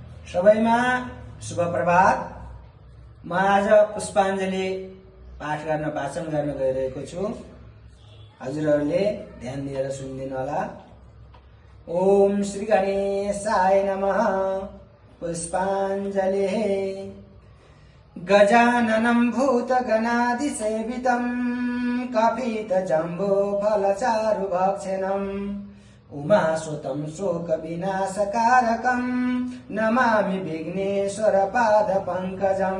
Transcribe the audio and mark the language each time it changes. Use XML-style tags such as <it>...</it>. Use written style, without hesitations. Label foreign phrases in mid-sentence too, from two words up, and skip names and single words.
<ne>सबैमा शुभ प्रभात। म आज पुष्पाञ्जली पाठ गर्न वाचन गर्न गइरहेको छु। हजुरहरूले ध्यान दिएर सुनिदिनु होला।</ne> <sa>ओम श्री गणेशाय नमः। पुष्पाञ्जलि। गजाननं भूतगणादिसेवितं कपितजम्बो फलचारुभक्षणम् उमासुतं शोकविनाशकारकं नमामि विघ्नेश्वर पादपङ्कजम्।</sa>